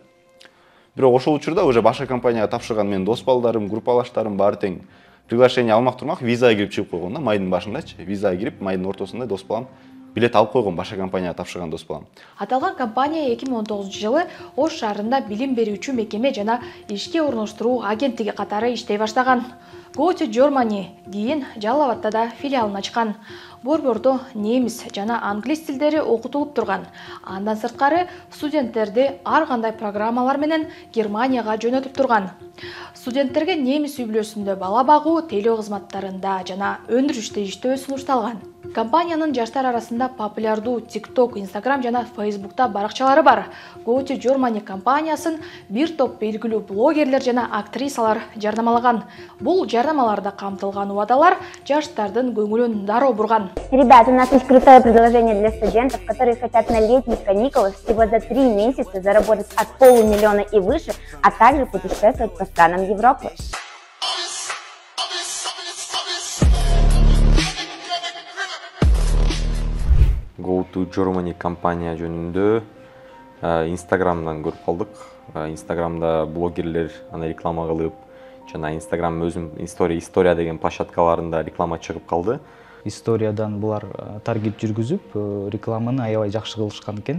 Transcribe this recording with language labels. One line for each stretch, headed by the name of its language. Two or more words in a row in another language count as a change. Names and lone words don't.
Kyrgyz: Бирок ошол учурда уже башка компанияга тапшырган менин дос балдарым, группалаштарым баары тең приглашение алмак турмак визага кирип чыгып койгон да, майдын башындачы. Визага кирип, майдын ортосунда дос балам билет алып койгон, башка компанияга тапшырган дос балам. Аталган компания 2019-жылы Ош шаарында билим берүүчү мекеме жана ишке орноштуруу агенттиги катары иштей баштаган. Go to Germany кийин Жалал Абадта да филиалын ачкан. Борбордо немис жана англис тилдери окутулуп турган. Андан сырткары студенттерди ар кандай программалар менен Германияга жөнөтүп турган. Студенттерге немис үй-бүлөсүндө бала багуу, тейлөө кызматтарында жана өндүрүштө иштөө сунушталган. Компаниянын жаштар арасында популярдуу TikTok, Instagram жана Facebook'та баракчалары бар. Go to Germany компаниясын бир топ белгилүү блогерлер жана актрисалар жарнамалаган. Бул жарнамаларда камтылган убадалар жаштардын көңүлүн дароо бурган.
Russian: Ребята, у нас есть крутое предложение для студентов, которые хотят на летних каникулах всего за 3 месяца заработать от $500 000 и выше, а также путешествовать по странам Европы.
Kyrgyz: Go to Germany компания жөнүндө Instagram'dan көрүп калдык. Instagram'да блогерлер аны реклама кылып, жана Instagram өзүм история деген площадкаларында реклама чыгып калды. Историядан булар таргет жүргүзүп, рекламаны аябай жакшы кылышкан экен.